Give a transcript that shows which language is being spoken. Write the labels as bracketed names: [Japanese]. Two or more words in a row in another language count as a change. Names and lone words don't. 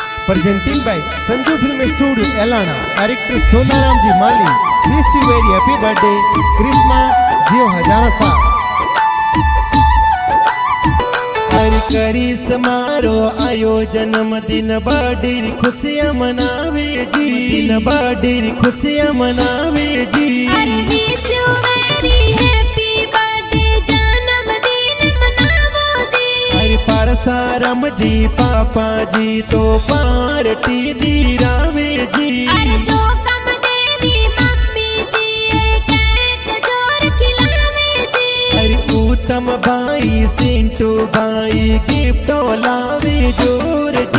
[English] presenting by Sanju Film Studio, Elana. Director Sonaram Ji Mali. Wish you very happy birthday, Christmas, [Rajasthani] जियो हजारा सा. हर करी समारो आयो जन्मदिन बर्थडे खुशियां मनावे जी, दिन बर्थडे खुशियां मनावे जी। [English] अरे wish you very happy birthday [Rajasthani] जन्मदिन मनावो जी। अरे परसारम जी पापा जी तो पार्टी दीरावे जी। अरे जो कम देवी मम्मी जी केक जोर खिलावे जी। अरे उत्तम भाई सिंटू भाई गिफ्ट लावे जोर जी।